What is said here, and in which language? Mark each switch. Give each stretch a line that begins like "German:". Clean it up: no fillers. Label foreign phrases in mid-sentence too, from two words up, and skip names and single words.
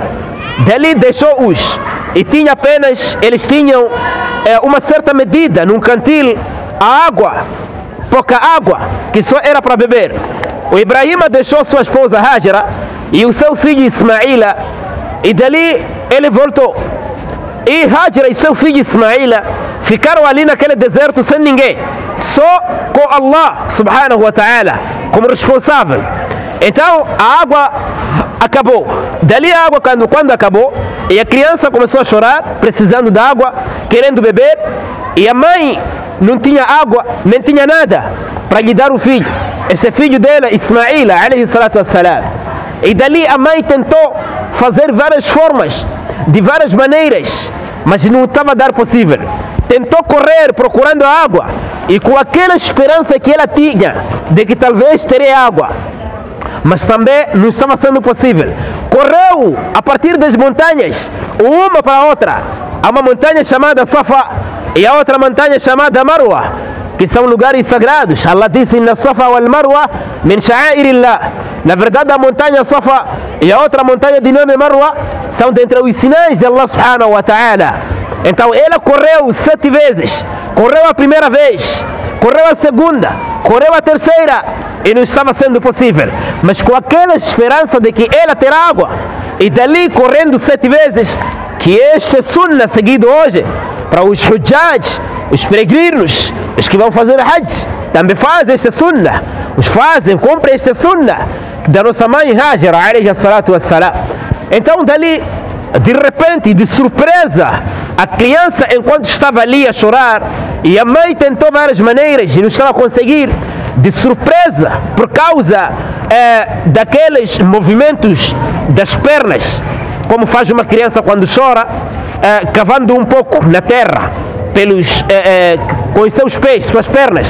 Portuguese: Dali deixou-os, e tinha apenas, eles tinham uma certa medida num cantil, a água, pouca água, que só era para beber. O Ibrahim deixou sua esposa Hajra e o seu filho Ismaila, e dali ele voltou. E Hajra e seu filho Ismaila ficaram ali naquele deserto sem ninguém, só com Allah
Arabic: سبحانه وتعالى
Portuguese: como responsável. Então a água acabou. Dali a água, quando acabou, e a criança começou a chorar, precisando da água, querendo beber, e a mãe não tinha água, nem tinha nada para lhe dar o filho. Esse filho dela,
Arabic: Ismaila, عليه الصلاة والسلام.
Portuguese: E dali a mãe tentou fazer várias formas, de várias maneiras, mas não estava a dar possível. Tentou correr procurando a água, e com aquela esperança que ela tinha, de que talvez teria água, mas também não estava sendo possível. Correu a partir das montanhas, uma para a outra. Há uma montanha chamada Safa e a outra montanha chamada Marwa, que são lugares sagrados. Allah disse,
Arabic: إن الصفا والمروة من شعائر الله.
Portuguese: Na verdade, a montanha Safa e a outra montanha de nome Marwa são dentre os sinais de Allah
Arabic: سبحانه وتعالى.
Portuguese: Então ela correu 7 vezes. Correu a primeira vez, correu a segunda, correu a terceira, e não estava sendo possível. Mas com aquela esperança de que ela terá água, e dali correndo 7 vezes, que este é sunnah seguido hoje para os hujjaj, os peregrinos, os que vão fazer hajj, também fazem esta sunnah, os fazem, cumprem esta sunnah da nossa mãe Hajra,
Arabic: عليه الصلاة والسلام.
Portuguese: Então dali, de repente, de surpresa, a criança, enquanto estava ali a chorar, e a mãe tentou várias maneiras e não estava a conseguir, de surpresa, por causa daqueles movimentos das pernas, como faz uma criança quando chora, cavando um pouco na terra com os seus pés, suas pernas.